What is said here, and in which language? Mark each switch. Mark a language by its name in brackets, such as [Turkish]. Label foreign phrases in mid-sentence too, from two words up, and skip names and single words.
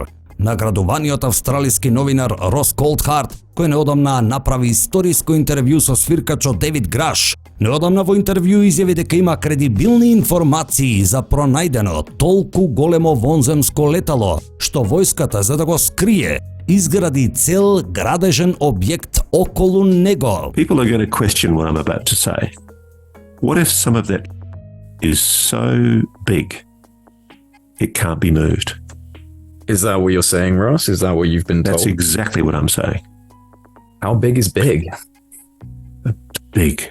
[Macedonian] Наградуваниот австралиски новинар Рос Колдхарт, кој неодамна направи историско интервју со свиркачот Девид Граш, неодамна во интервју изјави дека има кредибилни информации за пронајдено толку големо вонземско летало, што војската, за да го скрие, изгради цел градежен објект околу него. [English] People are going to question what I'm about to say. What if some of that is so big it can't be moved? Is that what you're saying, Ross? Is that what you've been told? That's exactly what I'm saying. How big is big? Big.